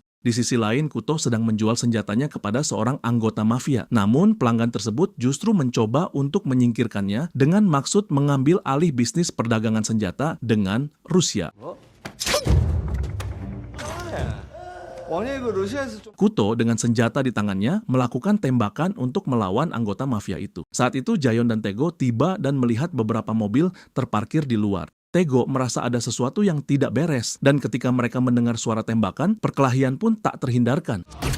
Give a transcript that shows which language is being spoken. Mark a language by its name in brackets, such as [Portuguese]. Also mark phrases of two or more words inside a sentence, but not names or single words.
[Indonesian] Di sisi lain, Kuto sedang menjual senjatanya kepada seorang anggota mafia. Namun, pelanggan tersebut justru mencoba untuk menyingkirkannya dengan maksud mengambil alih bisnis perdagangan senjata dengan Rusia. [Korean] 아니 그 러시아에서 좀 [Indonesian] Kuto dengan senjata di tangannya melakukan tembakan untuk melawan anggota mafia itu. Saat itu Jayon dan Tego tiba dan melihat beberapa mobil terparkir di luar. Tego merasa ada sesuatu yang tidak beres, dan ketika mereka mendengar suara tembakan, perkelahian pun tak terhindarkan.